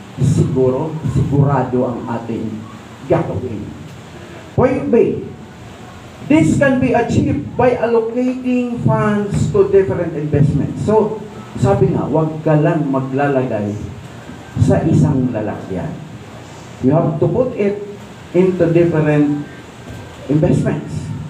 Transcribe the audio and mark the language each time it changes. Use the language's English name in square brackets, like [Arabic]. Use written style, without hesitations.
[Filipino] Sigurado ang ating gagawin. [English] Point B, this can be achieved by allocating funds to different investments. [Filipino] So, sabi nga, huwag ka lang maglalagay sa isang lalagyan. [English] You have to put it into different investments.